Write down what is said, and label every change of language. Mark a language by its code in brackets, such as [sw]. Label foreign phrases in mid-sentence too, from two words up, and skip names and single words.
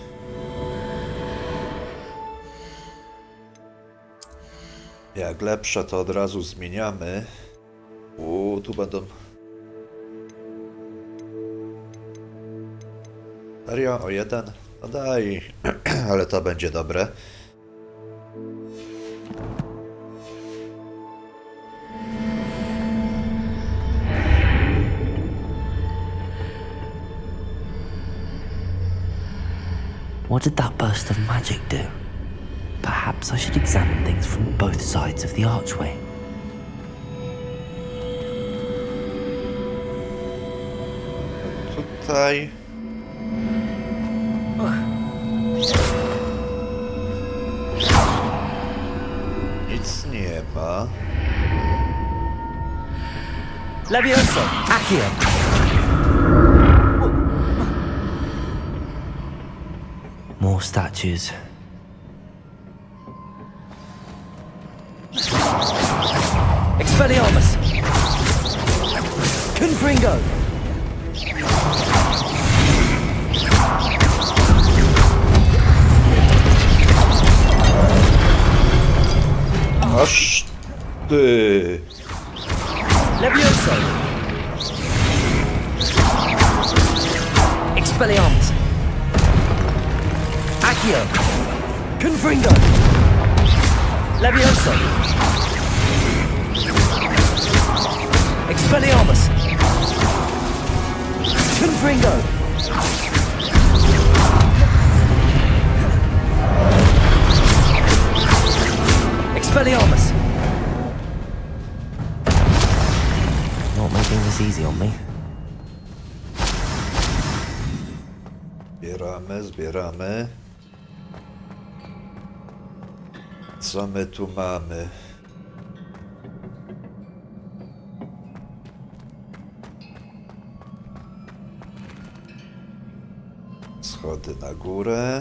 [pl] Jak lepsze, to od razu zmieniamy. Tu będą... Serio? O jeden? No daj. Ale to będzie dobre. [en] What did that burst of magic do? Perhaps I should examine things from both sides of the archway. [pl] Tutaj... Nic nie ma. Levioso! Accio! [en] More statues. [pl] Expelliarmus! Confringo! Aż ty. Levioso! Expelliarmus! Accio! Confringo! Levioso! Expelliarmus! Confringo! Expelliarmus! [en] Not making this easy on me. [pl] Zbieramy. Co my tu mamy? Schody na górę.